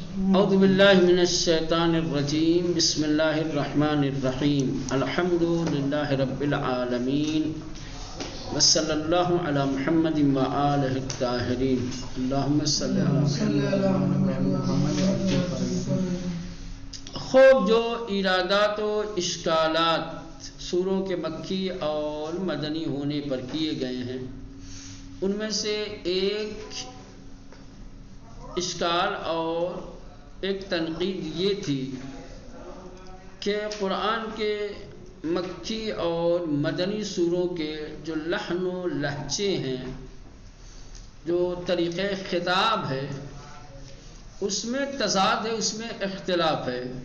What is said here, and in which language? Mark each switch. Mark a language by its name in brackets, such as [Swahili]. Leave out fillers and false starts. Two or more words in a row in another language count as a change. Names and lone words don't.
[Arabic] اعوذ باللہ من الشیطان الرجیم بسم اللہ الرحمن الرحیم الحمد للہ رب العالمین وصلی اللہ علی محمد وآلہ الطاہرین اللہم صلی [Urdu] خوب جو ایرادات و اشکالات سوروں کے مکی اور مدنی ہونے پر کیے گئے ہیں، ان میں سے ایک اشکال اور ایک تنقید یہ تھی کہ قرآن کے مکی اور مدنی سوروں کے جو لحن و لہجے ہیں، جو طریقہ خطاب ہے، اس میں تضاد ہے، اس میں اختلاف ہے۔